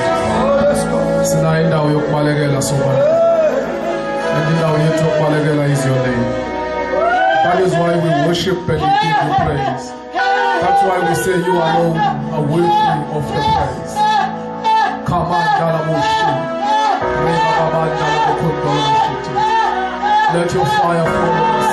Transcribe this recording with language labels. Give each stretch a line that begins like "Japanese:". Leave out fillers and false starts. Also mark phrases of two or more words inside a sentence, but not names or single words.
Zulu: Sina indawo yokubalekela sobala, and indawo yethu yokubalekela
English: is your name. That is why we worship and we give you praise. That's why we say you alone are worthy of the praise. Come on, Dalamushi. Let your fire fall on us.